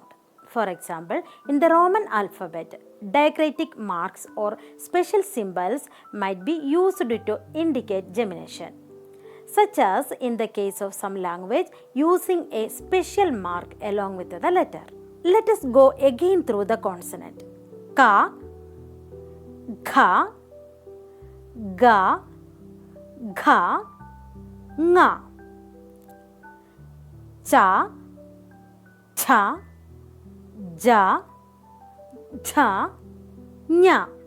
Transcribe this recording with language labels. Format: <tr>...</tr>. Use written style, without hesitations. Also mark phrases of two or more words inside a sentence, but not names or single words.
<en>For example, in the Roman alphabet, diacritic marks or special symbols might be used to indicate gemination, such as in the case of some language using a special mark along with the letter. Let us go again through the consonant. Ka, gha, ga, gha, nga, cha, cha, ja, jha, nya,</en>